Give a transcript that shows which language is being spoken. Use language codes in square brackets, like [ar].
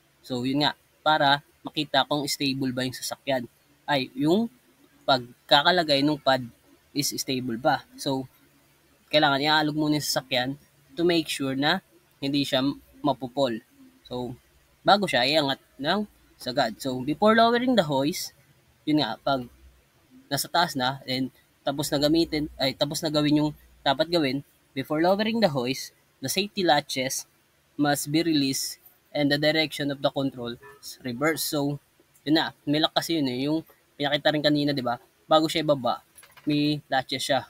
[tl] So, yun nga, para makita kung stable ba yung sasakyan. Ay, yung pagkakalagay ng pad is stable ba. So, kailangan iaalog muna yung sasakyan [en] to make sure [tl] na hindi siya mapupol. So, bago siya iangat ng sagad. [en] So, before lowering the hoist, [tl] yun nga, [en] pag nasa taas na, [tl] and tapos na gawin yung dapat gawin, [en] before lowering the hoist, the safety latches must be released and the direction of the control is reverse. [tl] So, yun na, may lock kasi yun yung pinakita rin kanina, di ba? Bago siya ibaba, may latches siya.